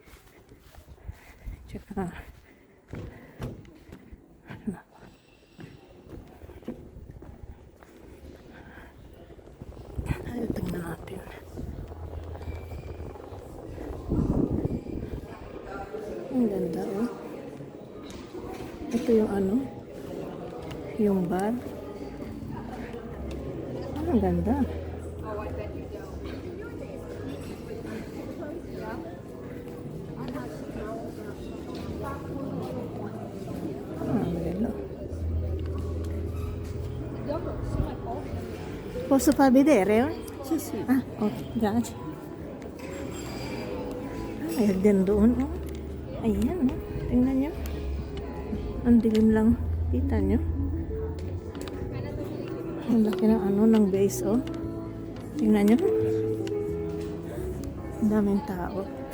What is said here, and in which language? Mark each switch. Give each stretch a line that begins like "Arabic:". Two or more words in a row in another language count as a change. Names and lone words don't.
Filipino: Tsaka ay, tingnan natin. Ang ganda oh. Ito yung ano, yung bar. Ang ganda.
Italian: Bello. Posso far vedere? Sì, sì. Ah, okay, grazie.
Filipino: Ay, din doon oh. Ayan oh. Tingnan nyo. Ang dilim lang. Kita nyo? Ang laki ng ano, ng base, oh. Tingnan nyo. Ang daming tao.